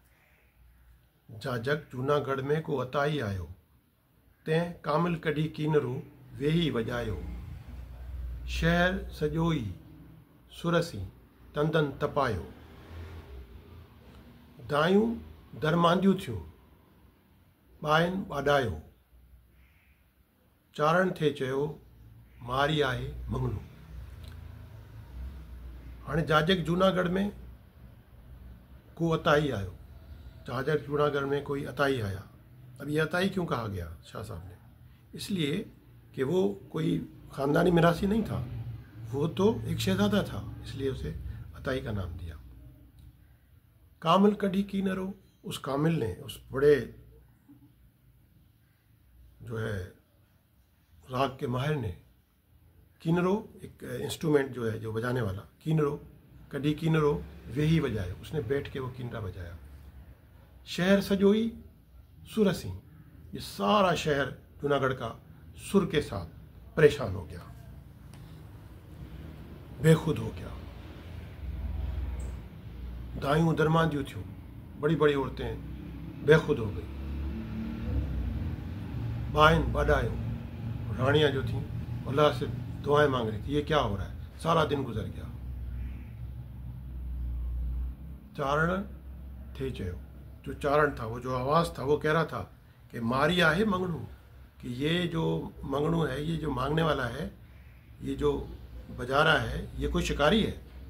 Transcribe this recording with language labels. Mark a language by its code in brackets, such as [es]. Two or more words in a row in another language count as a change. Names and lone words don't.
[sd] जाजक जूनागढ़ में को अताई आयो, तंहिं कामिल कढी कीनरो वेही वॼायो, शहर सॼो ई सुरसी तंदन तपायो, दायूं दरमांदियूं थियूं ॿाहिनि ॿाॾायो, चारण थे चयो मारी आहे मंगलू। हाणे जाजक जूनागढ़ में को अताई आयो, [ur] جاجک جوناگڑھ میں کوئی اتائی آیا. اب یہ اتائی کیوں کہا گیا شاہ صاحب نے؟ اس لیے کہ وہ کوئی خاندانی میراثی نہیں تھا، وہ تو ایک شہزادہ تھا، اس لیے اسے اتائی کا نام دیا. [sd] कामिल कढ़ी कीनरो, [ur] اس کامل نے، اس بڑے جو ہے راگ کے ماہر نے، کینرو ایک انسٹرومنٹ جو ہے جو بجانے والا, [sd] कीनरो कढ़ी कीनरो वेही बजायो, [ur] اس نے بیٹھ کے وہ کینرا بجایا. [sd] शहर सजो ही सुरसी, [ur] یہ سارا شہر جوناگڑھ کا سر کے ساتھ پریشان ہو گیا، بےخود ہو گیا. [sd] दायूं दरमांदियूं थियूं, [ur] بڑی بڑی عورتیں بےخود ہو گئی. [sd] बाइन बाडायो, [ur] رانیاں جو تھی اللہ سے دعائیں مانگ رہی تھی، یہ کیا ہو رہا ہے? سارا دن گزر گیا. [sd] चारण थे चयो, [ur] جو چارن تھا، وہ جو آواز تھا، وہ کہہ رہا تھا کہ [sd] मारी आहे मंगनू, [ur] کہ یہ جو منگنو ہے، یہ جو مانگنے والا ہے، یہ جو بجا رہا ہے، یہ کوئی شکاری ہے.